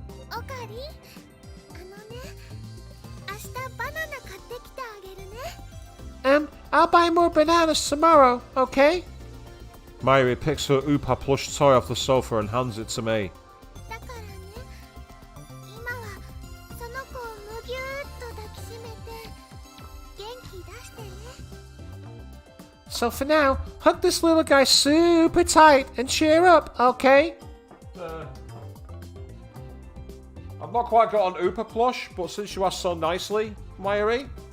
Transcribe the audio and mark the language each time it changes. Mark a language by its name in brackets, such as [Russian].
[Japanese] オカリ、あのね、明日バナナ買ってきてあげるね。 [English] I'll buy more bananas tomorrow, okay? Mayuri picks her Upa plush toy off the sofa and hands it to me. [Japanese] だからね、今はその子をむぎゅーっと抱きしめて元気出してね。 [English] So for now, hug this little guy super tight and cheer up, okay? I've not quite got an Upa plush, but since you asked so nicely, Mayuri.